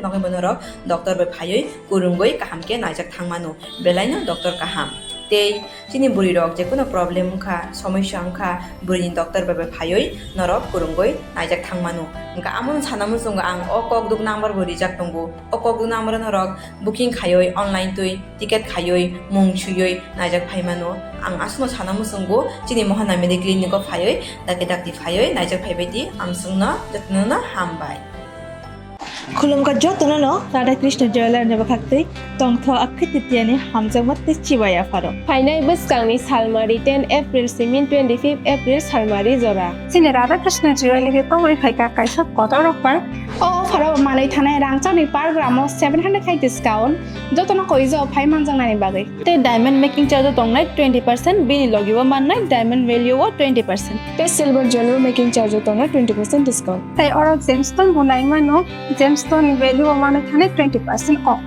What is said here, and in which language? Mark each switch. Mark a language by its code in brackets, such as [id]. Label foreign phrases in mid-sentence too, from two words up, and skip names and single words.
[trp] bagabano ro doctor bai phayoi kurungoi kahamke naijak thangmano belaino doctor kaham te chini buri rok je kono problem ungkha somosya ungkha buri doctor bai phayoi norok kurungoi naijak thangmano engka amon sanamu sunga ang okok duk number buri jak tongo okok duk number norok booking khayoi online tui ticket khayoi mung chuyoi naijak phaimano ang asno sanamu sungo chini mohana mediclinic ko phayoi dakti phayoi naijak phaibaidi ang sungna jatnona hambai खुलुमका जतननो राधा कृष्ण ज्वेलर ने बखाक्तै तंगथो अखतितियानि हामजमत चिबाया फारो फाइनाय बसकांनि सालमारि 10 एप्रिल सिमिन 25 एप्रिल सालमारि जरा सिने राधा कृष्ण ज्वेलर के पवै फाइका काइसा कतर रखबार ओ फारो मालै थानाय रांचानि पर ग्रामो 700 खाइ डिस्काउंट जतन कइजो फाइ मानजांनानि बागै ते डायमंड [en] making charge [trp] तंगनाय 20% बिनि लगिबो माननाय [en] diamond value [trp] 20% ते [en] silver jeweller making charge [trp] तंगनाय 20% डिस्काउंट ताइ अर जेमस्टोन बुनाय मानो [en] gemstone value [trp] माने थाने 20% ऑफ